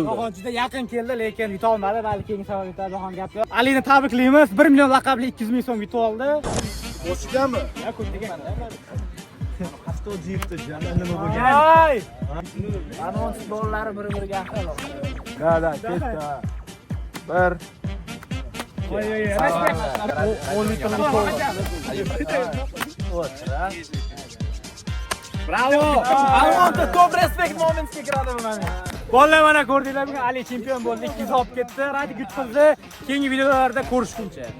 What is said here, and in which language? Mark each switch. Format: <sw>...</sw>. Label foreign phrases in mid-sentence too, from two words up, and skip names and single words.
<uz>Jahon juda yaqin keldi, lekin yuta olmadi. Balki keyingi savol yutadi, Jahon gap yo'q. Alini tabriklaymiz. 1 million laqabli 200 ming so'm yutib oldi. O'sganmi? Ya ko'rgan. Ay! Anons bolalari bir-biriga ahil. Da, ketdi. Bir. Bravo!</uz> <en>I want the top respect moments</en> <uz>ga kiradi bu mana. Bolalar mana ko'rdinglarmi? Ali chempion bo'ldi, 200 olib ketdi. Radik yutqizdi. Keyingi videolarda ko'rishguncha.</uz>